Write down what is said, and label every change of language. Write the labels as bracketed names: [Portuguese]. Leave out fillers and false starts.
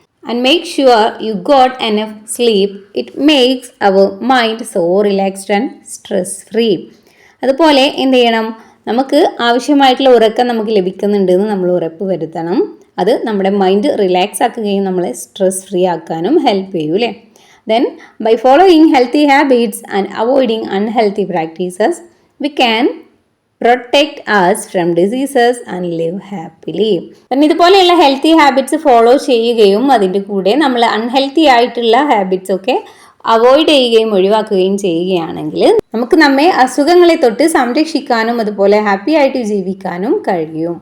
[English] And make sure you got enough sleep. It makes our mind so relaxed and stress free. [Malayalam] അതുപോലെ എന്ത് ചെയ്യണം, നമുക്ക് ആവശ്യമായിട്ടുള്ള ഉറക്കം നമുക്ക് ലഭിക്കുന്നുണ്ടെന്ന് നമ്മൾ ഉറപ്പ് വരുത്തണം. അത് നമ്മുടെ മൈൻഡ് റിലാക്സ് ആക്കുകയും നമ്മളെ സ്ട്രെസ് ഫ്രീ ആക്കാനും ഹെൽപ്പ് ചെയ്യും അല്ലേ. [English] Then by following healthy habits and avoiding unhealthy practices, we can protect us from diseases and live happily. [Malayalam] ഇതുപോലെയുള്ള ഹെൽത്തി ഹാബിറ്റ്സ് ഫോളോ ചെയ്യുകയും അതിൻ്റെ കൂടെ നമ്മൾ അൺഹെൽത്തി ആയിട്ടുള്ള ഹാബിറ്റ്സ് ഒക്കെ അവോയ്ഡ് ചെയ്യുകയും ഒഴിവാക്കുകയും ചെയ്യുകയാണെങ്കിൽ നമുക്ക് നമ്മെ അസുഖങ്ങളെ തൊട്ട് സംരക്ഷിക്കാനും അതുപോലെ ഹാപ്പി ആയിട്ട് ജീവിക്കാനും കഴിയും.